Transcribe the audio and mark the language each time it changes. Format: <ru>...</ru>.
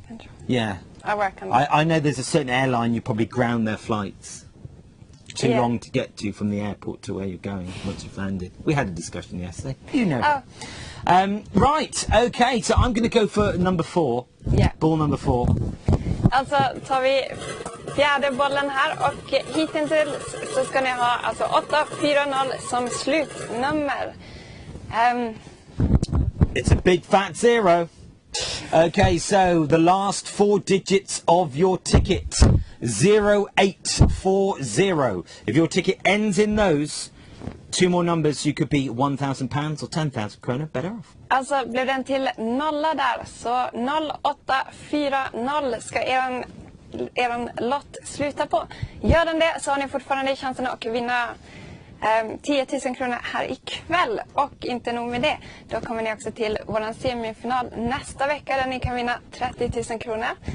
<en>traffic control. Yeah. I work on that. I know there's a certain airline you probably ground their flights. Too long to get to from the airport to where you're going once you've landed. We had a discussion yesterday. You know. Oh. Right, okay, so I'm going to go for number 4. Yeah. Ball number 4.</en> <sv>Alltså tar vi fjärde bollen här och hittills så ska ni ha alltså 840 som slutnummer.</sv> <en>It's a big fat 0. Okay, so the last 4 digits of your ticket, 0840. If your ticket ends in those 2 more numbers, you could be £1,000 or 10,000 kronor better off.</en> <sv>Alltså blev den till nolla där, så 0840 ska eran lott sluta på. Gör den det så har ni fortfarande chansen att vinna 10 000 kronor här ikväll. Och inte nog med det, då kommer ni också till våran semifinal nästa vecka där ni kan vinna 30 000 kronor.</sv>